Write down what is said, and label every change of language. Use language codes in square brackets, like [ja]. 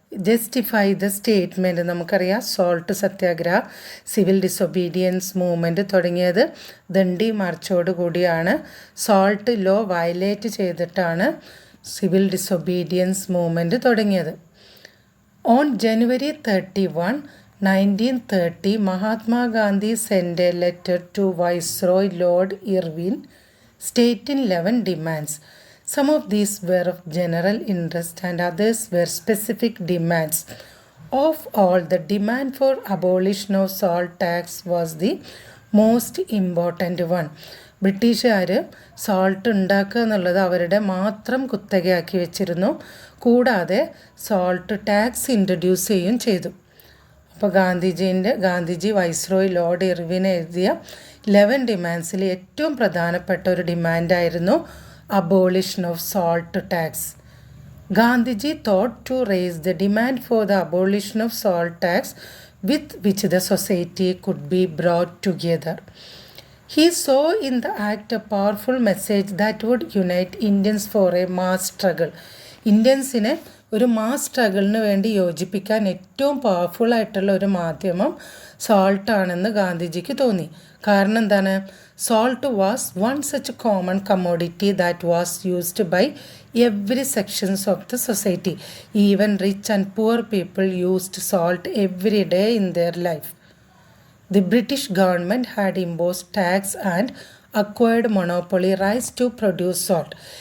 [en] Justify the statement. [ml] നമുക്കറിയാം salt സത്യാഗ്രഹ, civil disobedience movement തുടങ്ങിയത് ദണ്ഡി മാർച്ചോട് കൂടിയാണ്. സോൾട്ട് ലോ വയലേറ്റ് ചെയ്തിട്ടാണ് സിവിൽ ഡിസൊബീഡിയൻസ് മൂവ്മെൻറ്റ് തുടങ്ങിയത്. [en] On January 31, 1930, Mahatma Gandhi sent a letter to Viceroy Lord Irwin stating 11 demands. Some of these were of general interest and others were specific demands. Of all, the demand for abolition of salt tax was the most important one. [ml] ബ്രിട്ടീഷുകാർ salt ഉണ്ടാക്കുക എന്നുള്ളത് അവരുടെ മാത്രം കുത്തകയാക്കി വെച്ചിരുന്നു. കൂടാതെ salt tax introduce ചെയ്യുകയും ചെയ്തു. അപ്പോൾ ഗാന്ധിജി വൈസ്രോയ് ലോർഡ് ഇർവിൻ എഴുതിയ 11 ഡിമാൻഡ്സിൽ ഏറ്റവും പ്രധാനപ്പെട്ട ഒരു ഡിമാൻഡായിരുന്നു [en] abolition of salt tax. Gandhiji thought to raise the demand for the abolition of salt tax with which the society could be brought together. He saw in the act a powerful message that would unite Indians for a mass struggle. [ml] ഇന്ത്യൻസിനെ ഒരു mass സ്ട്രഗിളിന് വേണ്ടി യോജിപ്പിക്കാൻ ഏറ്റവും powerful ആയിട്ടുള്ള ഒരു മാധ്യമം സോൾട്ടാണെന്ന് ഗാന്ധിജിക്ക് തോന്നി. കാരണം എന്താണ്? [en] Salt was one such common commodity that was used by every sections of the society. Even rich and poor people used salt every day in their life. The British government had imposed tax and acquired monopoly rights to produce salt.